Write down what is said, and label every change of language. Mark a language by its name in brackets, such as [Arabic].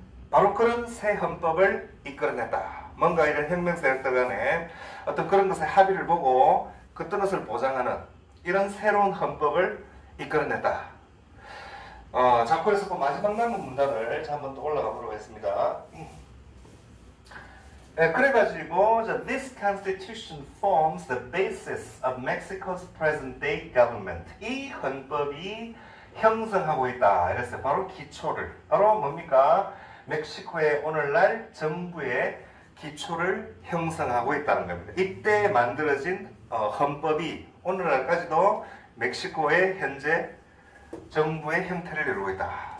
[Korean] 바로 그런 새 헌법을 이끌어냈다. 뭔가 이런 혁명 세력들 간에 어떤 그런 것에 합의를 보고 그 뜻을 보장하는 이런 새로운 헌법을 이끌어냈다. 자, 그래서 그 마지막 남은 문단을 한번 또 올라가 보도록 하겠습니다. 네, 그래가지고 [English] This constitution forms the basis of Mexico's present-day government. [Korean] 이 헌법이 형성하고 있다. 이랬어요. 바로 기초를. 바로 뭡니까? 멕시코의 오늘날 정부의 기초를 형성하고 있다는 겁니다. 이때 만들어진 헌법이 오늘날까지도 멕시코의 현재 정부의 형태를 이루고 있다.